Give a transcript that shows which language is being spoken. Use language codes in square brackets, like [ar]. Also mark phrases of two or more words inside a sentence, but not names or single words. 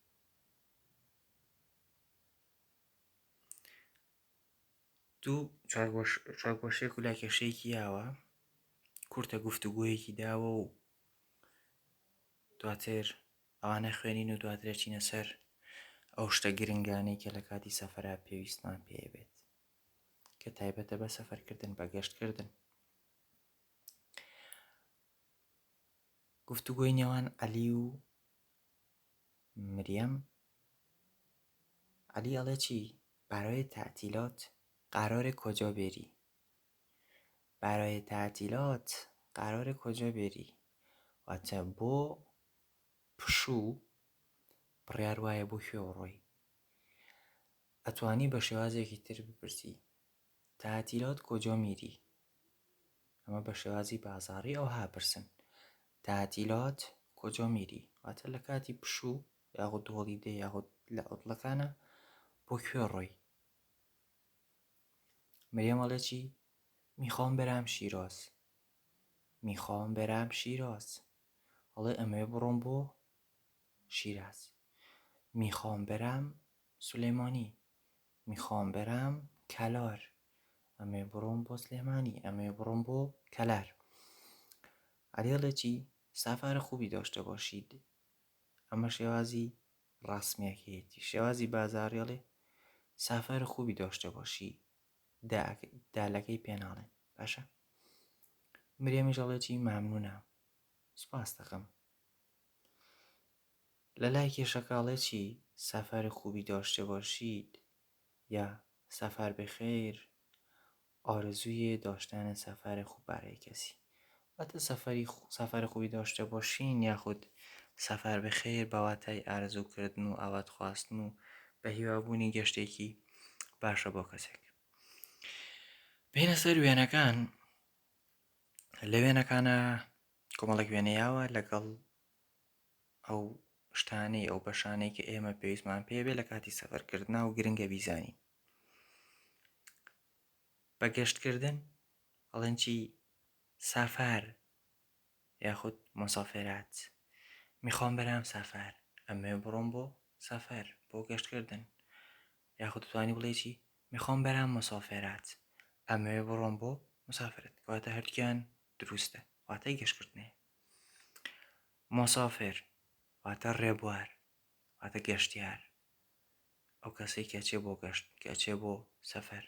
[ckb] دوو چاکبۆشێک و لاکێشەیەکی یاوە، کورتە گوفتوگۆیەکی داوە و دواتر ئەوانە خوێنین و دواتر چینە سەر ئەو شتە گرنگانەی کە لە کاتی سەفەرا پێویستمان پێ بێت، کە تایبەتە بە سەفەرکردن، بە گەشتکردن. گفتوگۆی نێوان عەلی و مریەم. عەلی ئەڵێ چی؟ [fa] برای تعطیلات قراره کجا بری؟ برای تعطیلات قراره کجا بری؟ [ckb] واتە بۆ پشوو بڕیار وایە بۆ کوێ بڕۆی. ئەتوانی بە شێوازێکی تر بپرسی [fa] تعطیلات کجا میری؟ [ckb] ئەمە بە شێوازی بازاڕی ئەو هاپرسن. [fa] تعطیلات کجا میری؟ [ckb] واتە لە کاتی پشوو یاخود هۆڵیدەی یاخود لە عوتڵەکانە بۆ کوێ ڕۆی؟ مریەم ئەڵێ چی؟ [fa] میخوام برم شیراز. میخوام برم شیراز. [ckb] ئەڵێ ئەمەوێ بڕۆم بۆ شیراز. [fa] میخوام برم سولێمانی. میخوام برم کەلار. [ckb] ئەمەوێ بڕۆم بۆ سلێمانی. ئەمەوێ بڕۆم بۆ کەلار. عەلی ئەڵێ چی؟ [fa] سفر خوبی داشته باشید. [ckb] ئەمە شێوازی ڕاسمیەکەیەتی. شێوازی بازاڕی ئەڵێ [fa] سفر خوبی داشته باشی. [ckb] دالەکەی پێ ناڵێن. باشە؟ مریەمیش ئەڵێ چی؟ مەمنونە، سوپاس دەکەم. لە لای کێشەکە ئەڵێ چی؟ [fa] سفر خوبی داشته باشید یا سفر بخیر آرزوی داشتن سفر خوب برای کسی. [ckb] واتە [fa] سفر خوبی داشته باشین [ckb] یاخود [fa] سفر بخیر [ckb] بەواتای ئارزوکردن و ئاوات خواستن و بە هیوابوونی گەشتێکی باشە بۆ کەسێک. بینە سەر وێنەکان. لە وێنەکانە کۆمەڵێک وێنەیاوە لەگەڵ ئەو شتانەی ئەو بەشانەی کە ئێمە پێویستمان پێ بێ لە کاتی سەفەرکردنا و گرنگە بیزانی. بە گەشتکردن ئەڵێن چی؟ سەفەر یاخود مسافرات. [fa] میخوام برم سەفەر. [ckb] ئەمەوێ بڕۆم بۆ سەفەر، بۆ گەشتکردن. یاخود توانی بڵێ چی؟ [fa] میخوام برم مسافرات. [ckb] ئەمەوێ بڕۆم بۆ مسافرت. واتە هەردووکیان دروستە، واتای گەشتکردنەیە. مسافر واتە ڕێبوار، واتە گەشتیار، ئەو کەسەی کە ئەچێ بۆ گەشت، کە ئەچێ بۆ سەفەر.